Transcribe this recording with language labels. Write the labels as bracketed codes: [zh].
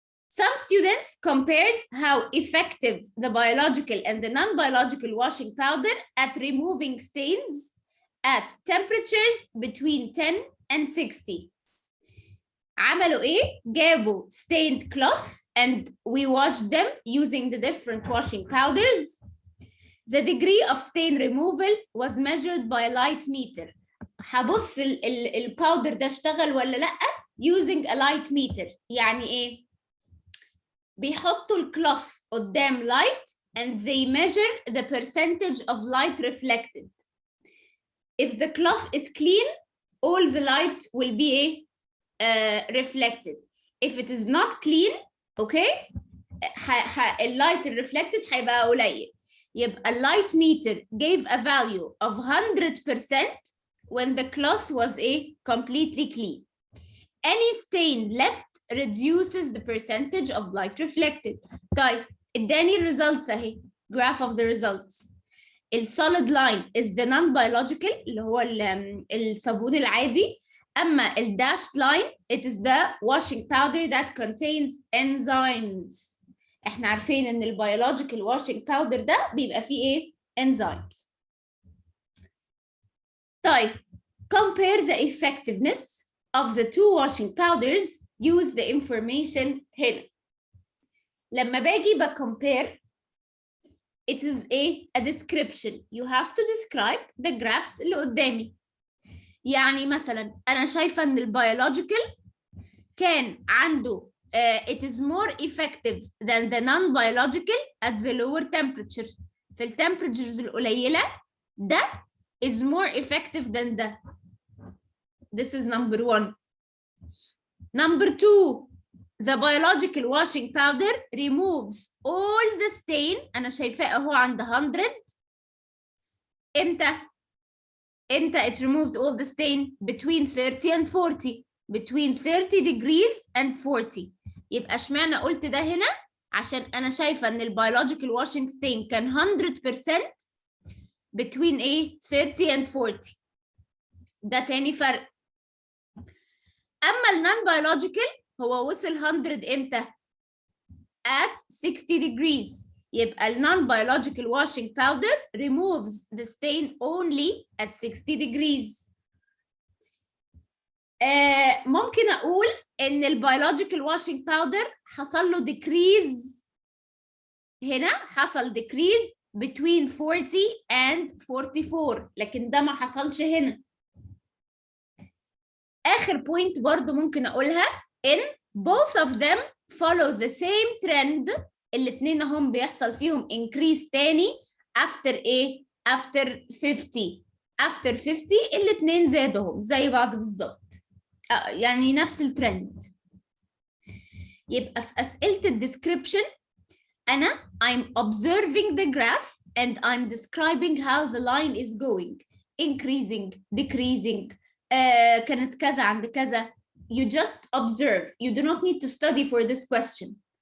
[en] Some students compared how effective the biological and the non-biological washing powder at removing stains at temperatures between 10 and 60. [ar] عملوا ايه؟ جابوا [en] stained cloth and we washed them using the different washing powders. The degree of stain removal was measured by light meter. [ar] هبص الباودر ده اشتغل ولا لأ [en] using a light meter. [ar] يعني ايه؟ بيحطوا الكلوث قدام [en] light and they measure the percentage of light reflected. If the cloth is clean, all the light will be [ar] ايه؟ [en] reflected. If it is not clean, okay, اللايت reflected هيبقى قليل. يبقى light meter gave a value of 100% when the cloth was completely clean. Any stain left reduces the percentage of light reflected. [ar] طيب اداني [en] results اهي، graph of the results. solid line is the non-biological [ar] اللي هو الصابون العادي. أما [en] dashed line it is the washing powder that contains enzymes. [ar] احنا عارفين ان البيولوجيكال [en] washing powder [ar] ده بيبقى فيه ايه؟ enzymes. [en] طيب compare the effectiveness of the two washing powders. Use the information هنا. [ar] لما باجي [en] بcompare it is a description. You have to describe the graphs اللي قدامي. [ar] يعني مثلا أنا شايفة إن البيولوجيكال كان عنده [en] it is more effective than the non-biological at the lower temperature. [ar] في التمبريتشرز القليلة ده [en] is more effective than [ar] ده. [en] This is number 1. Number 2, the biological washing powder removes all the stain. [ar] أنا شايفاه أهو عند 100. [en] إمتى it removed all the stain? Between 30 and 40. Between 30 degrees and 40. [ar] يبقى اشمعنى قلت ده هنا؟ عشان أنا شايفة إن البيولوجيكال washing stain كان 100% [en] between 30 and 40. [ar] ده تاني فرق. أما النون بيولوجيكال هو وصل 100 إمتى؟ [en] at 60 degrees. يبقى non biological washing powder removes the stain only at 60 degrees. [ar] ممكن أقول إن البيولوجيكال washing powder حصل له decrease هنا، حصل decrease [en] between 40 and 44، [ar] لكن ده ما حصلش هنا. [en] آخر point [ar] برضو ممكن أقولها إن [en] both of them follow the same trend. [ar] الاتنين هم بيحصل فيهم increase تاني [en] after after 50. after 50 [ar] الاتنين زادهم زي بعض بالظبط، يعني نفس الترند. يبقى في أسئلة الديسكريبشن أنا [en] I'm observing the graph and I'm describing how the line is going, increasing, decreasing, [ar] كانت كذا عند كذا. [en] You just observe. You do not need to study for this question.